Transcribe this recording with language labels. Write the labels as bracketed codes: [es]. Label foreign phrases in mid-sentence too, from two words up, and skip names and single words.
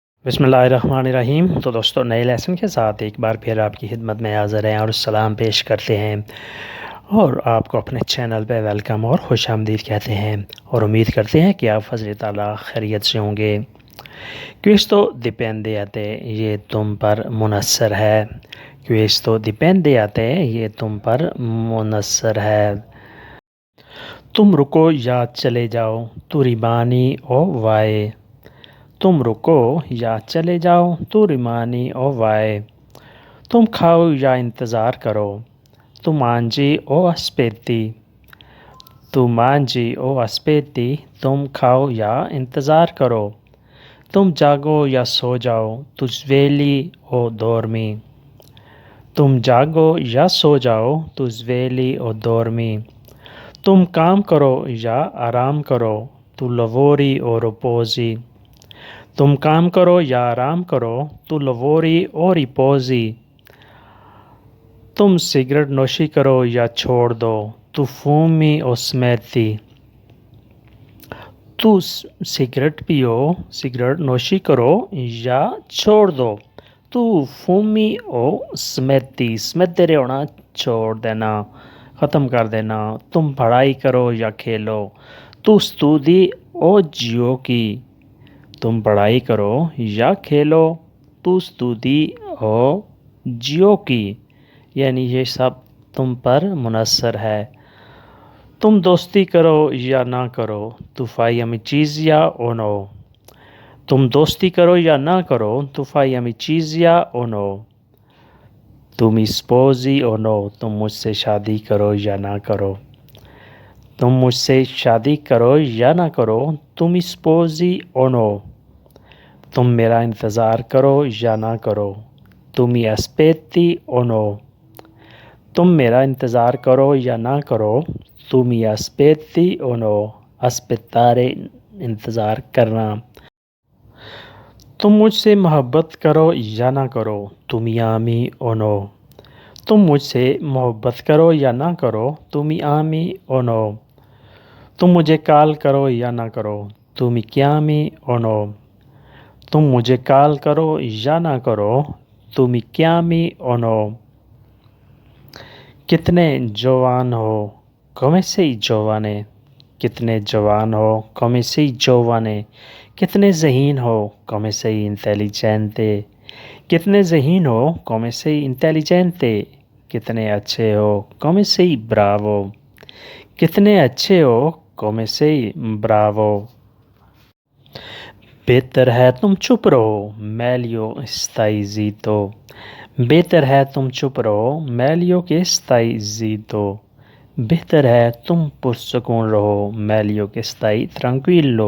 [ur] بسم اللہ الرحمن الرحیم۔ تو دوستو نئے لیسن کے ساتھ ایک بار پھر آپ کی خدمت میں حاضر ہیں اور سلام پیش کرتے ہیں اور آپ کو اپنے چینل پہ ویلکم اور خوش آمدید کہتے ہیں اور امید کرتے ہیں کہ آپ فضل تعالیٰ خیریت سے ہوں گے۔ [it] Questo dipende a te، [ur] یہ تم پر منحصر ہے۔ [it] Questo dipende a te، [ur] یہ تم پر منحصر ہے۔ تم رکو یا چلے جاؤ، [it] tu rimani o vai. [ur] تم رکو یا چلے جاؤ، [it] tu rimani o vai. [ur] تم کھاؤ یا انتظار کرو، [it] tu mangi o aspetti. tu mangi o aspetti, [ur] تم کھاؤ یا انتظار کرو۔ تم جاگو یا سو جاؤ، [it] tu svegli o dormi. [ur] تم جاگو یا سو جاؤ، [it] tu svegli o dormi. [ur] تم کام کرو یا آرام کرو، [it] tu lavori o riposi. [ur] تم کام کرو یا آرام کرو، [it] tu lavori o riposi. [ur] تم سگریٹ نوشی کرو یا چھوڑ دو، [it] tu fumi o smetti. [ur] تو سگریٹ پیو، سگریٹ نوشی کرو یا چھوڑ دو، [it] tu fumi o smetti. [ur] smettere ہونا چھوڑ دینا، ختم کر دینا۔ تم پڑھائی کرو یا کھیلو، [it] tu studi o giochi. [ur] تم پڑھائی کرو یا کھیلو، [it] tu studi o giochi, [ur] یعنی یہ سب تم پر منحصر ہے۔ تم دوستی کرو یا نہ کرو، [it] tu fai amicizia o no. [ur] تم دوستی کرو یا نہ کرو، [it] tu fai amicizia o no. تم sposi o no، [ur] تم مجھ سے شادی کرو یا نہ کرو۔ تم مجھ سے شادی کرو یا نہ کرو، تم [it] sposi o no۔ [ur] تم میرا انتظار کرو یا نہ کرو، تم [it] aspetti o no۔ [ur] تم میرا انتظار کرو یا نہ کرو، تم [it] aspetti o no۔ [ur] aspettare انتظار کرنا۔ تم مجھ سے محبت کرو یا نہ کرو، تم [it] ami o no۔ [ur] تم مجھ سے محبت کرو یا نہ کرو، تم [it] ami o no۔ [ur] تم مجھے کال کرو یا نہ کرو، تم [it] chiami o no۔ [ur] تم مجھے کال کرو یا نہ کرو، تم [it] chiami o no۔ [ur] کتنے جوان ہو، [it] come sei giovane۔ [ur] کتنے جوان ہو، [it] come sei giovane۔ [ur] کتنے ذہین ہو، [it] come sei intelligente۔ [ur] کتنے ذہین ہو، [it] come sei intelligente۔ [ur] کتنے اچھے ہو، [it] come sei bravo۔ [ur] کتنے اچھے ہو، [it] come sei bravo۔ [ur] بہتر ہے تم چپ رہو، [it] meglio stai zitto۔ [ur] بہتر ہے تم چپ رہو، [it] meglio che stai zitto۔ [ur] بہتر ہے تم پرسکون رہو، [it] meglio che stai tranquillo۔